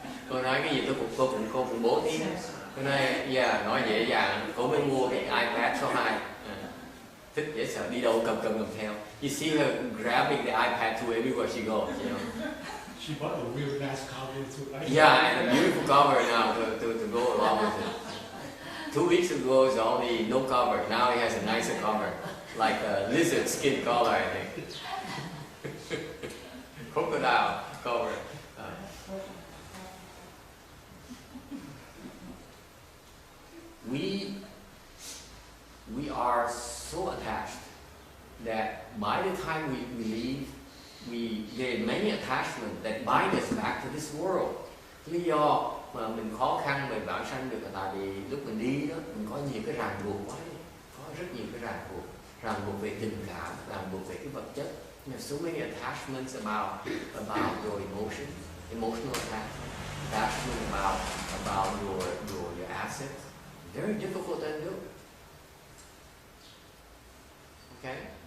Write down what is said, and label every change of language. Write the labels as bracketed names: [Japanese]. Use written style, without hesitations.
[Vietnamese] Cô nói cái gì cô cũng bố thí. Cô nói nói dễ dàng, cô mới mua cái iPad số 2. Thích dễ sợ, đi đâu cầm theo. [English] You see her grabbing the iPad to everywhere she goes, you know. She bought a real nice cover too, right? Yeah, and a beautiful cover now to go along with it. 2 weeks ago it was only no cover. Now it has a nicer cover, like a lizard skin color, I think. Crocodile cover. We are so attached that by the time we leave, there are many attachments that bind us back to this world. [Vietnamese] Lý do mà mình khó khăn mình vãng sanh được là tại vì lúc mình đi đó mình có nhiều cái ràng buộc quá, có rất nhiều cái ràng buộc về tình cảm, ràng buộc về cái vật chất. [English] There's so many attachments about your emotional attachment about your assets. Very difficult to undo. Okay.